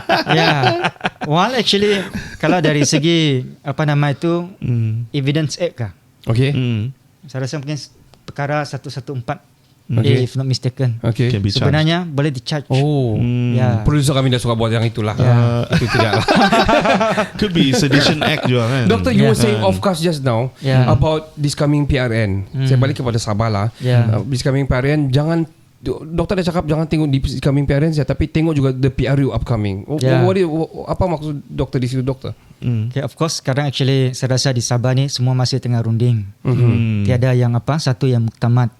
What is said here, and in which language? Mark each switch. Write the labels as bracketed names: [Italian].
[Malay] Ya. [English] While actually [Malay] kalau dari segi apa nama itu evidence act kah? [English] Okay. [Malay] Saya rasa mungkin perkara 114 [English] Okay. if not mistaken. Okay. Can be charged. [Malay] Sebenarnya boleh di-charge. Ya. Producer kami dah suka buat yang itulah. Itu tidak lah. [English] Could be sedition act [Malay] juga kan. [English] Doctor, you were saying off cast just now about this coming PRN. [Malay] Saya balik kepada Sabah lah. [English] This coming PRN, [Malay] jangan doktor dah cakap jangan tengok di coming PRN saja, tapi tengok juga the PRU upcoming. Apa maksud doktor di situ, doktor? Okay, of course sekarang actually saya rasa di Sabah ni semua masih tengah runding. Tiada yang satu yang muktamad.